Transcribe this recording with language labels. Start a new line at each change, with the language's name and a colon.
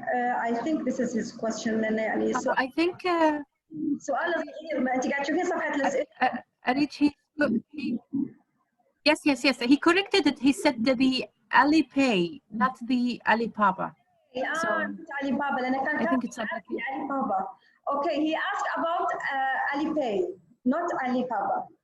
English: I think this is his question. So I think
Arabic: سؤال صغير، ما انت قاعد تشوفين صفحة الأسئلة.
English: Yes. He corrected it. He said the Alipay, not the Alibaba. So Alibaba. I think it's Alibaba. Okay, he asked about Alipay, not Alibaba.